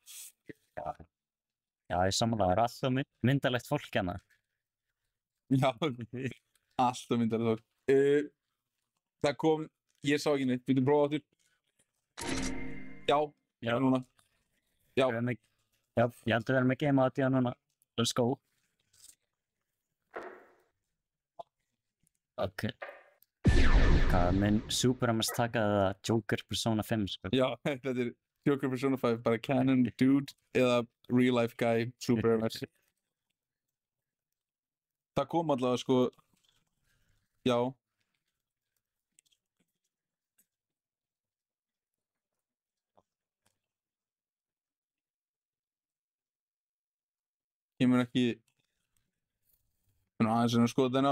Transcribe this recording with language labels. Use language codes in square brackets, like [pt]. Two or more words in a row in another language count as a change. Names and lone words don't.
[is] Já, ég sammála, það er alltaf myndalegt fólk hérna. Já, alltaf myndalegt fólk. Það kom, ég sá ekki neitt, við prófa áttur. Já, núna. Já, ég held að við erum með [en] game audio [is] núna. [en] Let's go. [is] Ok. Hvað mun Supremacy taka það Joker Persona 5, sko? Já, þetta er Joker Persona 5, bara [en] canon dude [is] eða [en] real life guy [is] Supremacy. Það kom allavega, sko, já. Kemur ekki, aðeins að skoða þennan.